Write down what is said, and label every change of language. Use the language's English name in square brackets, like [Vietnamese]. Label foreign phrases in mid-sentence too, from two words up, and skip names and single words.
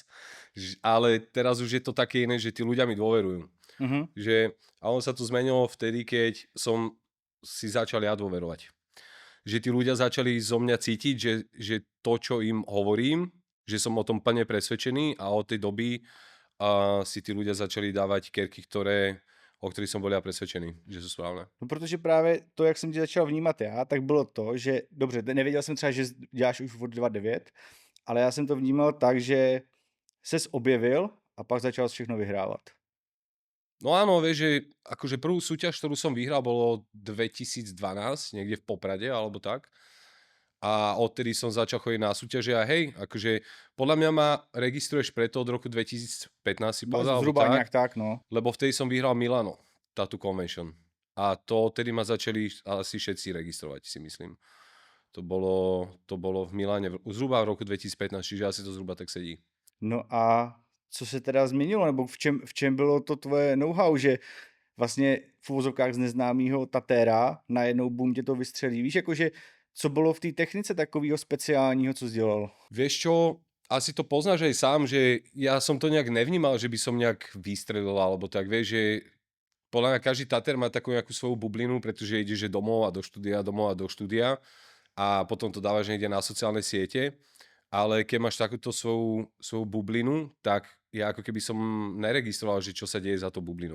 [Slovak] Ale teraz už je to také iné, že tí ľudia mi dôverujú. A on sa to zmenilo vtedy, keď som si začal ja dôverovať. Že tí ľudia začali zo mňa cítiť, že to, čo im hovorím, že som o tom plne presvedčený a od tej doby si tí ľudia začali dávať kerky, [Czech] o kterých jsem byl já přesvědčený, že jsou správné. No protože právě to, jak jsem tě začal vnímat já, tak bylo to, že dobře, nevěděl jsem třeba, že děláš už od 2009, ale já jsem to vnímal tak, že ses objevil a pak začal všechno vyhrávat. [Slovak] No áno, vieš, že akože prvú súťaž, ktorú som vyhral, bolo 2012, niekde v Poprade alebo tak. A odtedy som začal chodiť na súťaže a hej, akože podľa mňa ma registruješ preto od roku 2015 si povedal, zhruba nejak tak, no. Lebo vtedy som vyhral Milano, Tattoo Convention. A to odtedy ma začali asi všetci registrovať, si myslím. To bolo v Miláne zhruba v roku 2015, čiže asi to zhruba tak sedí. [Czech] No a co se teda změnilo, nebo v čem bylo to tvoje know-how, že vlastně v uvozovkách z neznámého tatéra najednou boom tě to vystřelí. Víš, jakože co bylo v té technice takového speciálního, co jsi dělal? [Slovak] Vieš čo, asi to poznáš aj sám, že ja som to nejak nevnímal, že by som nejak vystrelil, alebo tak, vieš, že podľa mňa každý tatér má takú nejakú svoju bublinu, pretože ide, že domov a do štúdia a potom to dávaš niekde na sociálne siete, ale keď máš takúto svoju bublinu, tak ja ako keby som neregistroval, že čo sa deje za to bublinou.